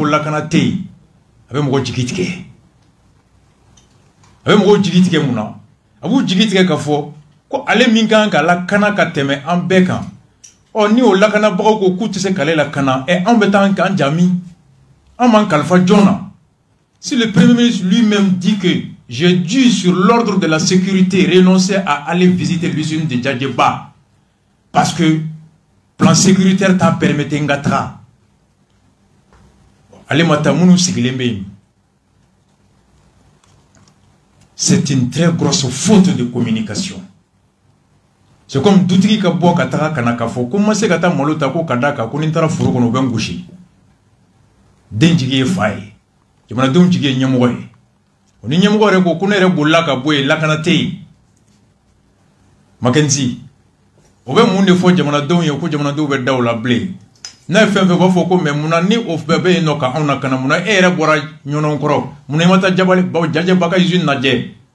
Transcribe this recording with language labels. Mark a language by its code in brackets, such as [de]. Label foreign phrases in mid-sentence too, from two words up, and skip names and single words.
[bm] lakana tɛ yen a bɛ mɔgɔ jigi tigɛ a bɛ mɔgɔw jigi tigɛ mun na a b'u jigi tigɛ k'a fɔ ko ale min kan ka lakana ka tɛmɛ an bɛɛ kan ɔ ni o lakanabagaw ko k'u tɛ se k'ale lakana anw bɛ taa k'an jami an m'an kalifa jɔn na si [fr] le premier ministre lui-même dit que j'ai dû sur l'ordre de la sécurité renoncer à aller visiter l'usine de Jajɛba parce que plan sécuritaire [bm] t'a permis nga taga ale ma taa minnu sigilen bɛ yen. [fr] C'est une très grosse faute de communication. [bm] C'est comme dutigi ka bɔ ka taga kana ka fɔ ko ma se ka taa malo ta ko ka da kan ko ni n taara foro kɔnɔ u bɛ n gosi den jigi ye fa ye jamanadenw jigi ye ɲɛmɔgɔ ye o ni ɲɛmɔgɔ yɛrɛ ko ne yɛrɛ bolila ka bɔ yen lakana tɛ yen Mackenzie o bɛ mun de fɔ jamanadenw ye ko jamanadenw bɛ da o la bilen n'a ye fɛn fɛn b'a fɔ ko mais munna ni o bɛɛ bɛ yen nɔ ka anw lakana munna e yɛrɛ bɔra ɲɔnɔn kɔrɔ munna i ma taa Jajɛba ka usine lajɛ